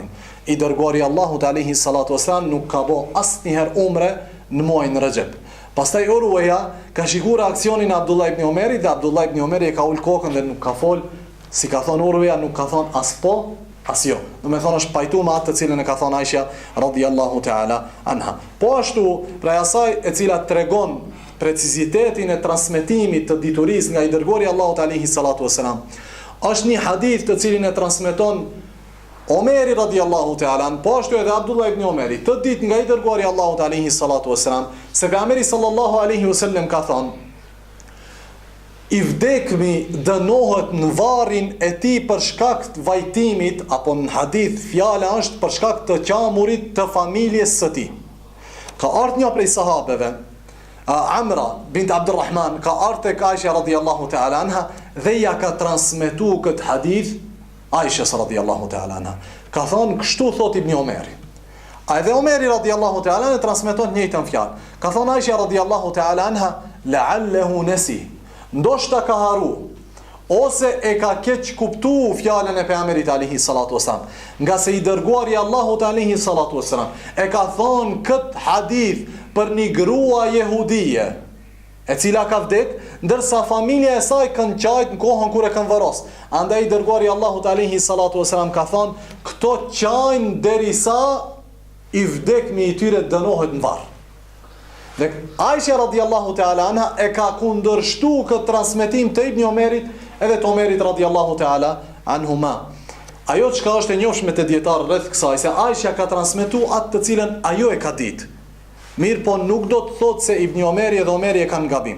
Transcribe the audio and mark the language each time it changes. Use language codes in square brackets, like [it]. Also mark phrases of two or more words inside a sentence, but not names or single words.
[sq] I dërguari Allahu [ar] عليه الصلاة والسلام [sq] nuk ka bë asnjëherë umre në muajin Rajab. Pastaj Urwa ka shikuar reaksionin e Abdullah ibn Omerit dhe Abdullah ibn Omeri ka ul kokën dhe nuk ka fol, si ka thonë Urwa, nuk ka thonë as po, as jo. Do me thonë është pajtu me atë të cilën e ka thonë Aisha [ar] رضي الله تعالى عنها. [sq] Po ashtu, prej asaj e cila tregon precizitetin e transmetimit të dituris nga I dërguari Allahu [ar] عليه الصلاة والسلام, [sq] është një hadith të cilin e transmeton Omeri [ar] رضي الله تعالى, [sq] po ashtu edhe Abdullah ibn Omeri, të ditë nga I dërguari Allahu [ar] عليه الصلاة والسلام, [sq] se pejgamberi [ar] صلى الله عليه وسلم [sq] ka thonë I vdekmi dënohet në varrin e tij për shkak të vajtimit, apo në hadith fjala është për shkak të qamurit të familjes së tij. Ka ardhur një prej sahabeve, Amra bint Abdurrahman, ka ardhur tek Aisha [ar] رضي الله تعالى عنها [sq] dhe ja ka transmetuar këtë hadith Aisha [ar] رضي الله تعالى عنها. [sq] Ka thonë kështu thot Ibn Omeri. A edhe Omeri [ar] رضي الله تعالى عنها [sq] transmeton të njëjtën fjalë. Ka thonë Aisha [ar] رضي الله تعالى عنها لعله نسي. [sq] Ndoshta ka haru ose e ka keq kuptu fjalën e pejgamberit [ar] عليه الصلاة والسلام, [sq] nga se I dërguari Allahu [ar] عليه الصلاة والسلام [sq] e ka thonë këtë hadith për një grua jehudie e cila ka vdek, ndërsa familja e saj kanë qajt në kohën kur e kanë vëros. Andaj I dërguari Allahu [ar] عليه الصلاة والسلام [sq] ka thonë këto qajnë derisa I vdekmi I tyre dënohet në varr. Dhe Aisha radiallahu ta'ala anha e ka kundërshtu këtë transmetim të Ibn Omerit edhe të Omerit [ar] رضي الله تعالى عنهما. [sq] Ajo çka është e njohshme te dietar rreth kësaj, se Aisha ka transmetu atë të cilën ajo e ka ditë. Mirë po nuk do të thotë se Ibn Omeri dhe Omeri e kanë gabim.